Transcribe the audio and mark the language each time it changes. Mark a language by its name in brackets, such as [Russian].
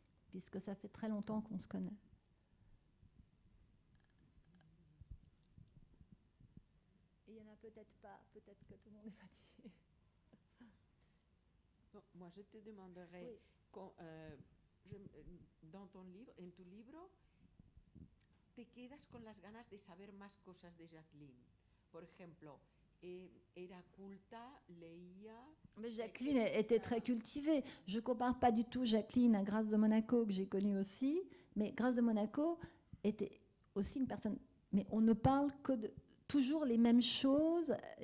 [French] Puisque ça fait très longtemps qu'on se connaît. Et il n'y en a peut-être pas. Peut-être que tout le monde est fatigué. Non, moi, je te demanderais... Oui. Dans ton livre, [Spanish] en tu libro, te quedas con las ganas de saber más cosas de Jacqueline. Por ejemplo, era culta, leía... [French] Mais Jacqueline était très cultivée. Je ne compare pas du tout Jacqueline à Grâce de Monaco, que j'ai connue aussi, mais Grâce de Monaco était aussi une personne... Mais on ne parle que de toujours les mêmes choses.